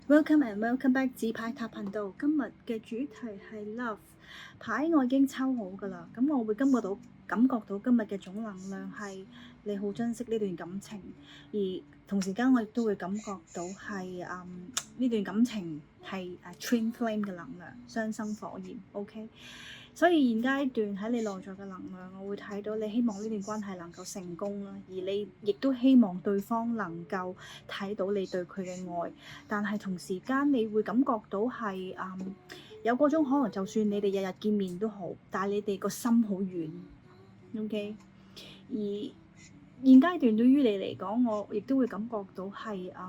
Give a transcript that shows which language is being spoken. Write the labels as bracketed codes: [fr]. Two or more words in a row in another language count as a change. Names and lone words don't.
[en] Welcome and welcome back [yue] 紙牌塔頻道。今日嘅主題係 love 牌，我已經抽好㗎啦。咁我會感覺到今日嘅總能量係你好珍惜呢段感情，而同時間我亦都會感覺到係呢段感情係 [en] twin flame [yue] 嘅能量，雙生火焰。OK。所以現階段喺你內在嘅能量，我會睇到你希望呢段關係能夠成功啦，而你亦都希望對方能夠睇到你對佢嘅愛，但係同時間你會感覺到係有嗰種可能，就算你哋日日見面都好，但係你哋個心好遠。OK，而現階段對於你嚟講，我亦都會感覺到係